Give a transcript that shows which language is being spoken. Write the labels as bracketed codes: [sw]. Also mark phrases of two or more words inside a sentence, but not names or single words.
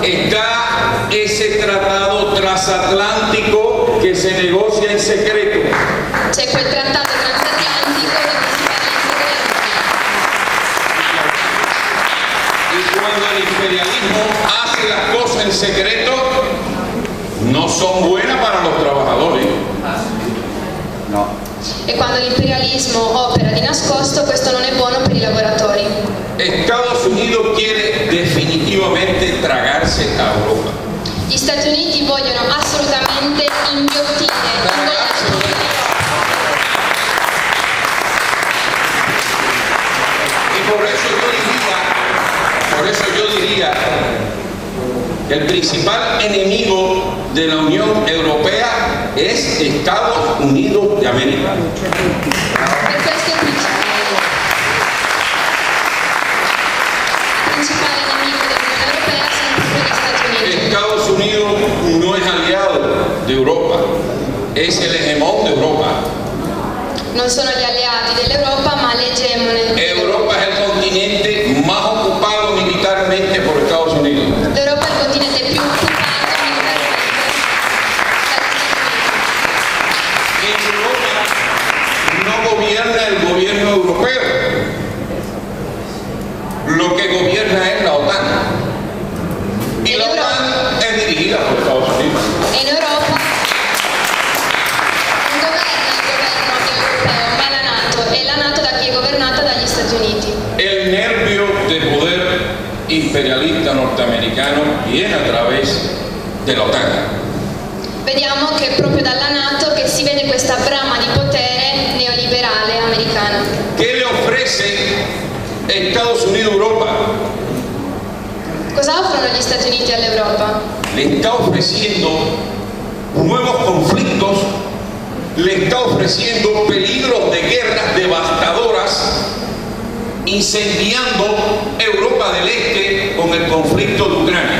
[es] Está ese tratado transatlántico que se negocia en secreto. [it] C'è quel trattato transatlantico di cui si parla in segreto. [es] Y cuando el imperialismo hace las cosas en secreto, no son buenas para los trabajadores. [it] E quando l'imperialismo opera di nascosto, questo non è buono per i lavoratori. [es] Estados Unidos quiere definitivamente tragarse a Europa. [it] Gli Stati Uniti vogliono assolutamente inghiottire, [es] Y por eso yo diría que el principal enemigo de la Unión Europea es Estados Unidos de América. [it] Per questo il principale nemico dell'Unione Europea sono proprio gli Stati Uniti. [es] Estados Unidos no es aliado de Europa, es el hegemón de Europa. [it] Non sono gli alleati dell'Europa, ma l'egemone. [es] Europa es el continente más ocupado militarmente por Estados Unidos. [it] L'Europa è il continente più occupato militarmente dagli Stati Uniti. [es] En Europa no gobierna el gobierno europeo, lo que gobierna es la OTAN. Y la OTAN es dirigida por Estados Unidos. [it] E in Europa non governa il governo europeo, ma la NATO, e la NATO da chi è governata dagli Stati Uniti. [es] El nervio de poder imperialista norteamericano viene a través de la OTAN. [it] Vediamo che è proprio dalla NATO che si vede questa brama di potere neoliberale americana. [es] ¿Qué le ofrece Estados Unidos a Europa? [it] Cosa offrono gli Stati Uniti all'Europa? [es] Le está ofreciendo nuevos conflictos, le está ofreciendo peligros de guerras devastadoras, incendiando Europa del Este con el conflicto de Ucrania.